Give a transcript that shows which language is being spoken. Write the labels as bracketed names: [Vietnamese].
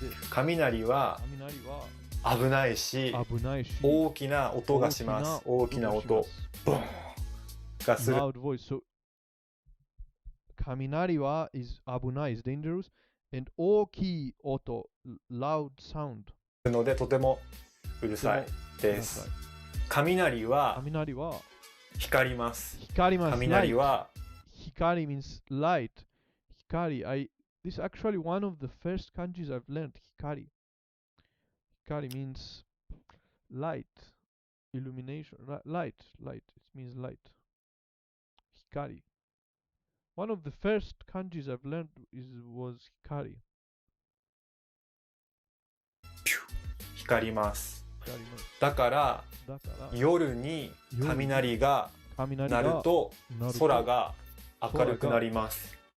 [Japanese] 雷は危ないし、大きな音がします。大きな音。ボーンがする。 [English] Loud voice. So, [Japanese] 雷は [English] is [Japanese] 危ない [English] is dangerous and [Japanese] 大きい音 [English] loud sound [Japanese] のでとてもうるさいです。雷は光ります。雷は [English] 光 means light. Hikari. This is actually one of the first kanjis I've learned. Hikari. Hikari means light, illumination, light. It means light. Hikari. One of the first kanjis I've learned was Hikari. [Japanese] 光ります。だから夜に雷が鳴ると空が明るくなります。